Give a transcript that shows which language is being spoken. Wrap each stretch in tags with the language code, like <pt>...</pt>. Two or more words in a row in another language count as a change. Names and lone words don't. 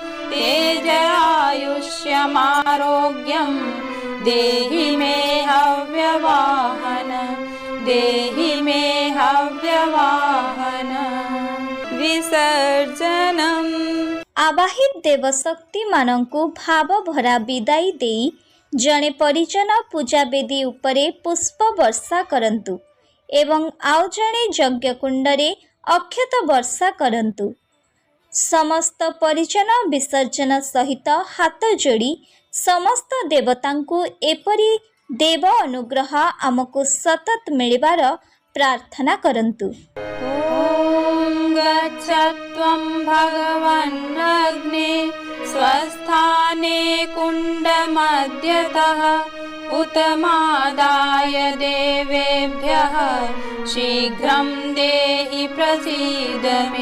<sa>तेजरायुष्यमारोग्यं देहि मे हव्यवाहन देहि मे हव्यवाहन विसर्जनम्।</sa> <or>ଆବାହିତ ଦେବଶକ୍ତି ମାନଙ୍କୁ ଭାବ ଭରା ବିଦାୟ ଦେଇ ଜଣେ ପରିଜନ ପୂଜା ବେଦୀ ଉପରେ ପୁଷ୍ପ ବର୍ଷା କରନ୍ତୁ ଏବଂ ଆଉ ଜଣେ ଯଜ୍ଞ କୁଣ୍ଡରେ ଅକ୍ଷତ ବର୍ଷା କରନ୍ତୁ। ସମସ୍ତ ପରିଜନ ବିସର୍ଜନ ସହିତ ହାତ ଯୋଡ଼ି ସମସ୍ତ ଦେବତାଙ୍କୁ ଏପରି ଦେବ ଅନୁଗ୍ରହ ଆମକୁ ସତତ ମିଳିବାର ପ୍ରାର୍ଥନା କରନ୍ତୁ।</or> <sa>ॐ गच्छत्वं भगवन् अग्ने स्वस्थाने कुण्डमध्यतः उत्तमादाय देवेभ्यः शीघ्रं देहि प्रसीद मे।</sa>